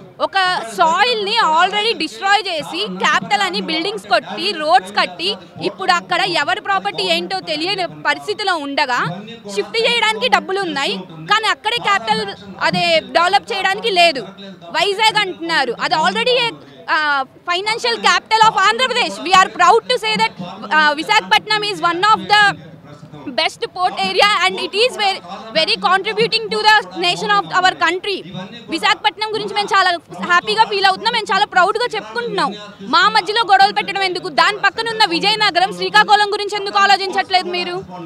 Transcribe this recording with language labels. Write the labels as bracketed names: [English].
[Telugu] ఒక సాయిల్ని already destroy చేసి capital అని బిల్డింగ్స్ కొట్టి రోడ్స్ కట్టి ఇప్పుడు అక్కడ ఎవరి ప్రాపర్టీ ఏంటో తెలియని పరిస్థితిలో ఉండగా షిఫ్ట్ చేయడానికి డబ్బులు ఉన్నాయి, కానీ అక్కడే క్యాపిటల్ అదే డెవలప్ చేయడానికి లేదు. వైజాగ్ అంటున్నారు, అది already [English] Financial capital of Andhra Pradesh. We are proud to say that Visakhapatnam is one of the best port area and it is very contributing to the nation of our country. [Telugu] Visakhapatnam గురించి మేము చాలా హ్యాపీగా ఫీల్ అవుతున్నాం, మేము చాలా ప్రౌడ్గా చెప్పుకుంటున్నాం. మా మధ్యలో గొడవలు పెట్టడం ఎందుకు? దాని పక్కన ఉన్న విజయనగరం, శ్రీకాకుళం గురించి ఎందుకు ఆలోచించట్లేదు మీరు?